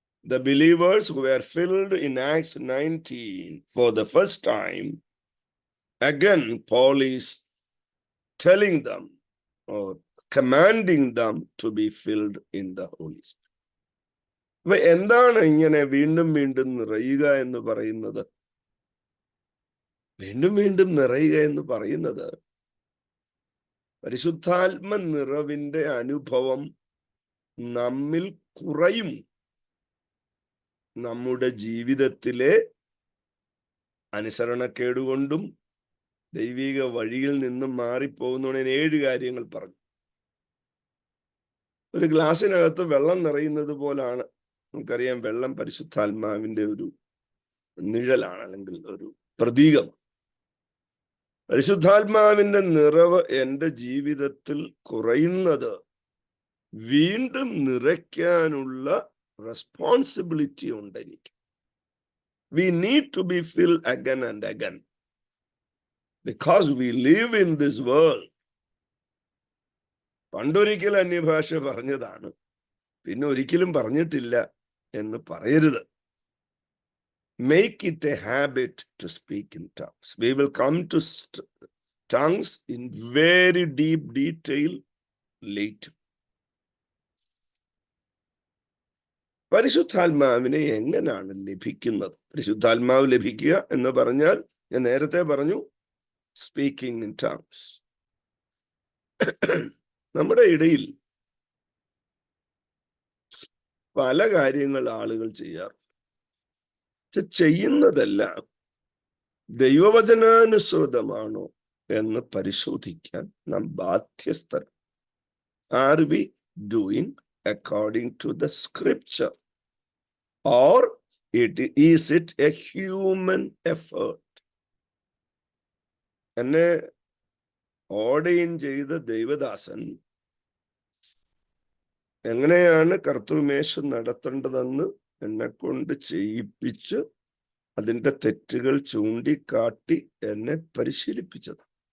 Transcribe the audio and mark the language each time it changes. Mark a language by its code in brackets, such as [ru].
[en] The believers who were filled in Acts 19 for the first time, again Paul is telling them or commanding them to be filled in the Holy Spirit. [ml] അപ്പൊ എന്താണ് ഇങ്ങനെ വീണ്ടും വീണ്ടും നിറയുക എന്ന് പറയുന്നത്? വീണ്ടും വീണ്ടും നിറയുക എന്ന് പറയുന്നത് പരിശുദ്ധാത്മ നിറവിന്റെ അനുഭവം നമ്മിൽ കുറയും. നമ്മുടെ ജീവിതത്തിലെ അനുസരണക്കേടുകൊണ്ടും ദൈവിക വഴിയിൽ നിന്നും മാറിപ്പോകുന്നതിന് 7 കാര്യങ്ങൾ പറഞ്ഞു. ഒരു ഗ്ലാസ്സിനകത്ത് വെള്ളം നിറയുന്നത് പോലാണ്. നമുക്കറിയാം, വെള്ളം പരിശുദ്ധാത്മാവിന്റെ ഒരു നിഴലാണ്, അല്ലെങ്കിൽ ഒരു പ്രതീകം. പരിശുദ്ധാത്മാവിന്റെ നിറവ് എൻ്റെ ജീവിതത്തിൽ കുറയുന്നത് വീണ്ടും നിറയ്ക്കാനുള്ള റെസ്പോൺസിബിലിറ്റി ഉണ്ട് എനിക്ക്. [en] We need to be filled again and again. because we live in this world. [ml] പണ്ടൊരിക്കൽ അന്യഭാഷ പറഞ്ഞതാണ്, പിന്നെ ഒരിക്കലും പറഞ്ഞിട്ടില്ല എന്ന് പറയരുത്. [en] Make it a habit to speak in tongues. We will come to tongues in very deep detail later. [ml] പരിശുദ്ധാത്മാവിനെ എങ്ങനെയാണ് ലഭിക്കുന്നത്? പരിശുദ്ധാത്മാവ് ലഭിക്കുക എന്ന് പറഞ്ഞാൽ, ഞാൻ നേരത്തെ പറഞ്ഞു, [en] Speaking in tongues. [ml] നമ്മുടെ ഇടയിൽ പല കാര്യങ്ങൾ ആളുകൾ ചെയ്യാറുണ്ട്. ചെയ്യുന്നതെല്ലാം ദൈവവചനാനുസൃതമാണോ എന്ന് പരിശോധിക്കാൻ നാം ബാധ്യസ്ഥർ. [en] Are we doing according to the scripture, or is it a human effort? [ml] എന്നെ ഓർഡൈൻ ചെയ്ത ദൈവദാസൻ എങ്ങനെയാണ് കർത്തൃമേശ നടത്തേണ്ടതെന്ന് എന്നെ കൊണ്ട് ചെയ്യിപ്പിച്ച് അതിൻ്റെ തെറ്റുകൾ ചൂണ്ടിക്കാട്ടി എന്നെ പരിശീലിപ്പിച്ചത്.